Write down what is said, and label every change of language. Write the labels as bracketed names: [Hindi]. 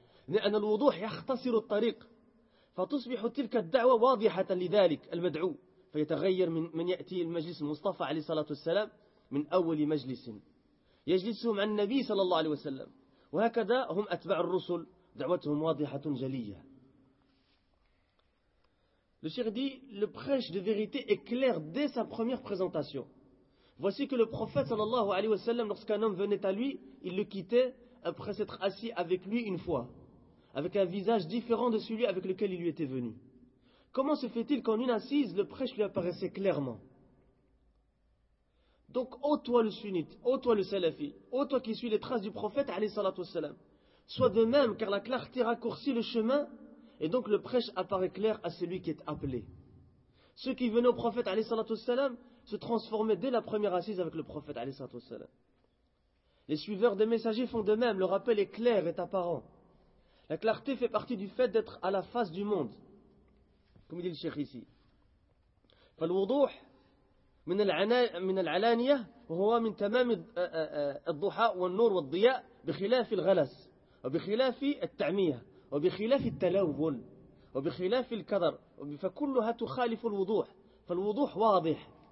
[Arabic] لأن الوضوح يختصر الطريق فتصبح تلك الدعوة واضحة لذلك المدعو فيتغير من يأتي المجلس المصطفى عليه الصلاة والسلام من أول مجلس يجلسهم عن النبي صلى الله عليه وسلم وهكذا هم أتبع الرسل دعوتهم واضحة جلية. [French] Le Cheikh dit, le prêche de vérité est clair dès sa première présentation. Voici que le prophète [Arabic] صلى الله عليه وسلم [French] lorsqu'un homme venait à lui, il le quittait après s'être assis avec lui une fois. avec un visage différent de celui avec lequel il lui était venu. Comment se fait-il qu'en une assise, le prêche lui apparaissait clairement? Donc, ô toi le sunnite, ô toi le salafi, ô toi qui suis les traces du prophète, alayhi salatu wassalam, sois de même, car la clarté raccourcit le chemin, et donc le prêche apparaît clair à celui qui est appelé. Ceux qui venaient au prophète, alayhi salatu wassalam, se transformaient dès la première assise avec le prophète, alayhi salatu wassalam. Les suiveurs des messagers font de même, leur appel est clair et apparent. La clarté fait partie du fait d'être à la face du monde. Comme dit le cheikh ici. [Arabic] فالوضوح من العلانية وهو من تمام الضحى والنور والضياء بخلاف الغلس وبخلاف التعمية وبخلاف التلون وبخلاف الكدر فكلها تخالف الوضوح فالوضوح واضح